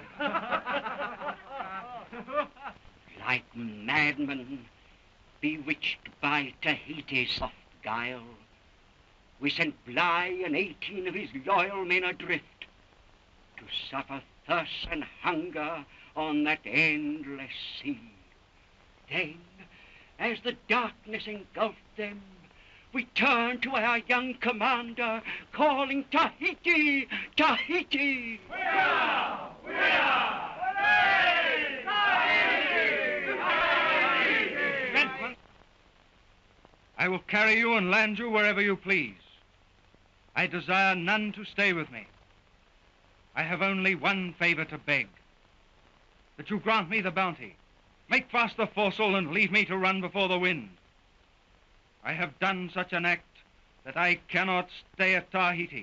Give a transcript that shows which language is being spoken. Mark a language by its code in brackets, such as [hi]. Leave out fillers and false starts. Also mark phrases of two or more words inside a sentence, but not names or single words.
[en] Like madmen, bewitched by Tahiti's soft guile, we sent Bligh and 18 of his loyal men adrift to suffer thirst and hunger on that endless sea. Then, as the darkness engulfed them, we turned to our young commander, calling, "Tahiti! Tahiti!" We are! We are! Tahiti! Tahiti! Tahiti! I will carry you and land you wherever you please. I desire none to stay with me. I have only one favor to beg. That you grant me the Bounty. Make fast the foresail and leave me to run before the wind. I have done such an act that I cannot stay at Tahiti.